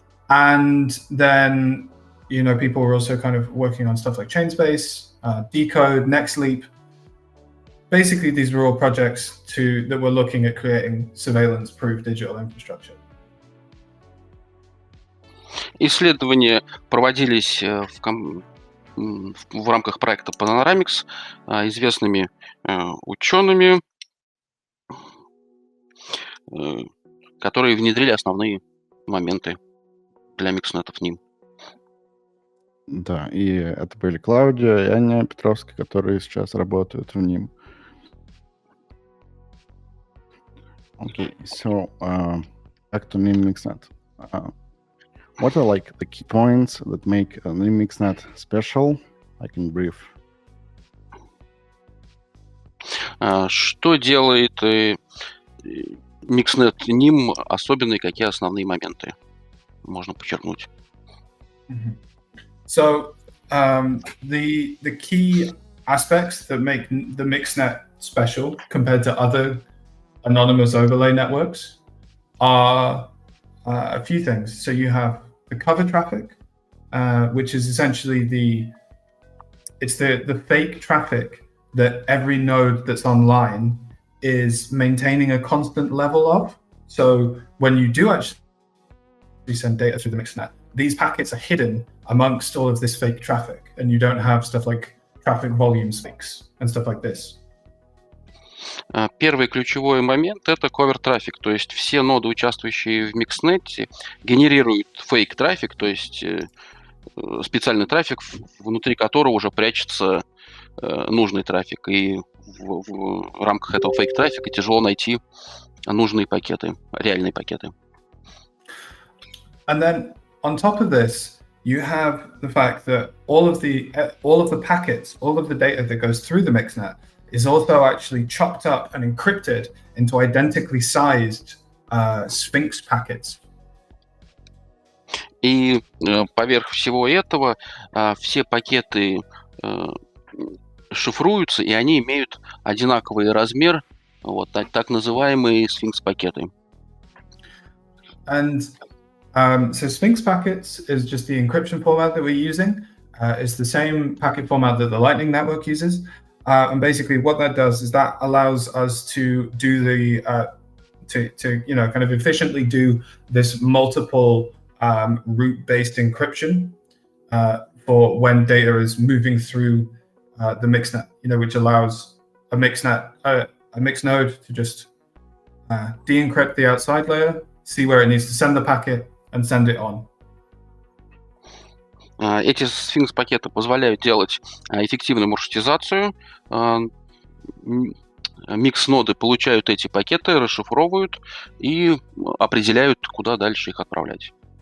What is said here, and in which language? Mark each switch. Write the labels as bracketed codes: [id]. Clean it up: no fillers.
[en] And then, people were also kind of working on stuff like Chainspace, Decode, NextLeap. Basically, these were all projects that were looking at creating surveillance-proof digital infrastructure. [ru] Исследования проводились в рамках проекта Panoramics известными учеными, которые внедрили основные моменты для микснетов Nym. Да, и это были Клаудия и Аня Петровская, которые сейчас работают в Nym. [en] Okay, so back to Nym mixnet. What are like the key points that make Nym MixNet special, like in brief? [ru] Что делает MixNet Nym особенный, какие основные моменты можно подчеркнуть? [en] So the key aspects that make the MixNet special compared to other anonymous overlay networks are a few things. So you have the cover traffic, which is essentially the fake traffic that every node that's online is maintaining a constant level of. So when you do actually send data through the MixNet, these packets are hidden amongst all of this fake traffic, and you don't have stuff like traffic volume spikes and stuff like this. [ru] Первый ключевой момент — это cover-трафик, то есть все ноды, участвующие в MixNet, генерируют фейк-трафик, то есть специальный трафик, внутри которого уже прячется нужный трафик, и в рамках этого фейк-трафика тяжело найти нужные пакеты, реальные пакеты. [en] And then on top of this, you have the fact that all of the packets, all of the data that goes through the MixNet is also actually chopped up and encrypted into identically sized Sphinx packets. [ru] И поверх всего этого все пакеты шифруются, и они имеют одинаковый размер, вот так называемые Sphinx-пакеты. [en] And so Sphinx packets is just the encryption format that we're using. It's the same packet format that the Lightning Network uses. And basically what that does is that allows us to do the, kind of efficiently do this multiple route-based encryption for when data is moving through the MixNet, which allows a mixed node to just de-encrypt the outside layer, see where it needs to send the packet, and send it on. [ru] Эти Sphinx-пакеты позволяют делать эффективную маршрутизацию. Микс-ноды получают эти пакеты, расшифровывают и определяют, куда дальше их отправлять.